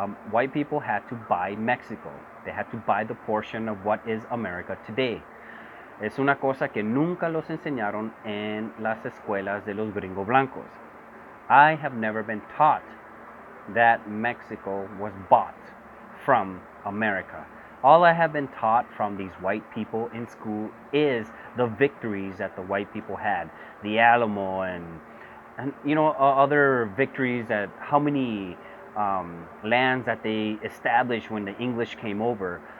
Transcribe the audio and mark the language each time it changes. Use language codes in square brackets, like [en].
[en] White people had to buy Mexico. They had to buy the portion of what is America today. [es] Es una cosa que nunca los enseñaron en las escuelas de los gringo blancos. [en] I have never been taught that Mexico was bought from America. All I have been taught from these white people in school is the victories that the white people had. The Alamo, and and other victories, that how many lands that they established when the English came over.